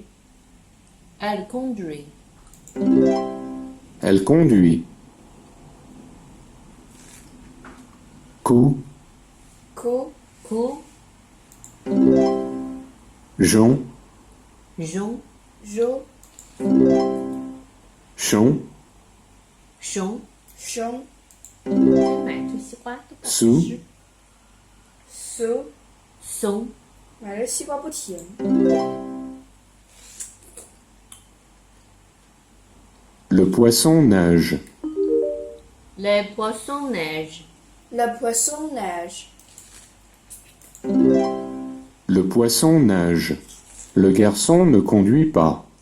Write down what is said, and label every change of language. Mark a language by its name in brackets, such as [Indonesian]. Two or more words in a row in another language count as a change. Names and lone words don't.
[French] elle conduit, elle conduit. Coup, Coup. coup, jonc, jonc, Jo. chon, chon, Chon. [Chinese] 买这西瓜都不苏吃 Sou. 松，买这西瓜不甜。 [French] le poisson nage, les poissons neigent, Le poisson nage. le poisson nage. Le garçon ne conduit pas,